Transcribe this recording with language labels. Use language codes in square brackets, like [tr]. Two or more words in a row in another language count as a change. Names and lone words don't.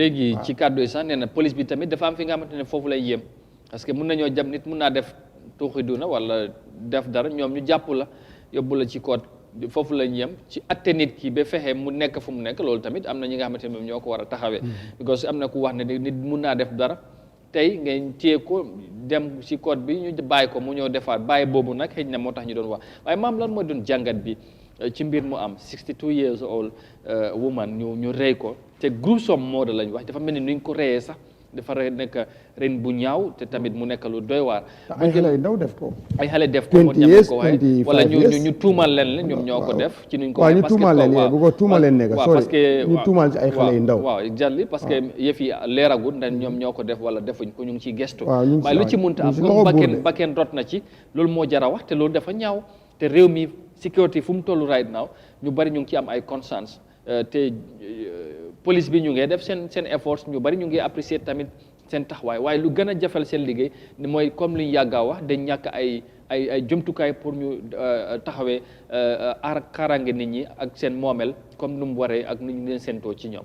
[wo] léegi ci kàddu yi sax nee na police bi tamit dafa am fi nga xamante ne foofu lay yem parce que mun nañoo jam nit mun naa def tuuxi duna wala def dara ñoom ñu jàpp la yóbbu la ci code foofu lañ yem ci atte nit ki ba fexe mu nekk fu mu nekk loolu tamit am na ñi nga xamante ne moom ñoo ko war a taxawee. because am na ku wax ne nit mun naa def dara tey ngeen téye ko dem ci code bi ñu bàyyi ko mu ñëw defaat bàyyi boobu nag xëy na moo tax ñu doon wax waaye maam lan mooy doon jàngat bi ci mbir mu am [en] 62 years old woman [wo] ñu rey ko te [en] gruesome murder [wo] lañ wax dafa mel ni nuñ ko reyee sax dafa nekk ren bu ñaaw te tamit mu nekk lu doy waar. ay xale yu ndaw def ko. ay xale def ko moo ñam ko waaye wala ñu tuumal leen ñoom ñoo ko def. ci nuñ ko waxee parce que waaw ñu tuumal leen bu ko tuumal leen nekk. parce que ñu tuumal ci ay xale yu ndaw. waaw exactly parce que yëf yi leeragul ndax ñoom ñoo ko def wala defuñ ko ñu ngi ciy gestu. waaw ñu ngi waaye lu ci munta am comme bakken rot na ci loolu moo jar a wax te loolu dafa ñaaw te réew mi sécurité fu mu toll [en] right now [wo] ñu bari ñu ngi ci am ay concerns te police bi ñu ngi def seen efforts ñu bari ñu ngi apprécier tamit seen taxawaay waaye lu gën a jafal seen liggéey mooy comme li ñu yàggaa wax dañ ñàkk ay ay jumtukaay pour ñu taxawee aar kaaraange nit ñi ak seen moomel comme nu mu waree ak nu ñu leen séentoo ci ñoom.